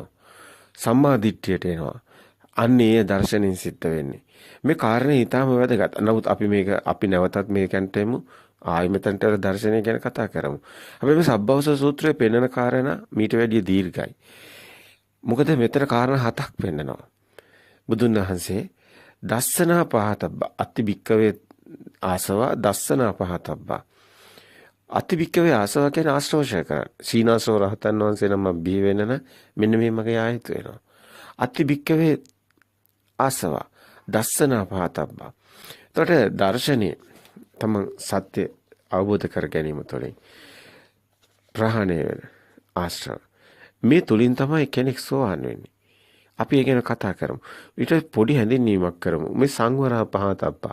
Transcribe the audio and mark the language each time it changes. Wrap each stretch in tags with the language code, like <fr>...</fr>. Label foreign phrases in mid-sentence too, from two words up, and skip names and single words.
<si>සම්මා දිට්ඨියට එනවා. අන්න ඒ දර්ශනෙන් සිද්ධ වෙන්නේ. මේ කාරණේ ඊටාම වැදගත්. නමුත් අපි නැවතත් මේකන්ට එමු. ආයි මෙතනට දර්ශනය ගැන කතා කරමු. අපි මේ සබ්බවස සූත්‍රයේ පෙන්වන කාරණා මීට වැඩිය දීර්ඝයි. මොකද මෙතන කාරණා හතක් පෙන්නනවා. බුදුන් වහන්සේ</si> <pi>දස්සනා පහතබ්බ අති භික්කවේ ආසවා දස්සනා පහතබ්බ. අති භික්කවේ ආසවා</pi> <si>කියන්නේ ආශ්‍රවශය කරන. සීනාසව රහතන් වහන්සේ නම බිහි වෙනන මෙන්න මේ මගේ ආයත වෙනවා.</si> <pi>අති භික්කවේ ආසවා දස්සනා පහතබ්බ.</pi> <si>එතකොට දර්ශනේ තම සත්‍ය අවබෝධ කර ගැනීම තුළින් ප්‍රහාණය වෙන ආශ්‍රව. මේ තුලින් තමයි කෙනෙක් සෝවාන් වෙන්නේ. අපි ඒ ගැන කතා කරමු. ඊට පොඩි හැඳින්වීමක් කරමු. මේ</si> <pi>සංවරා පහතබ්බා.</pi>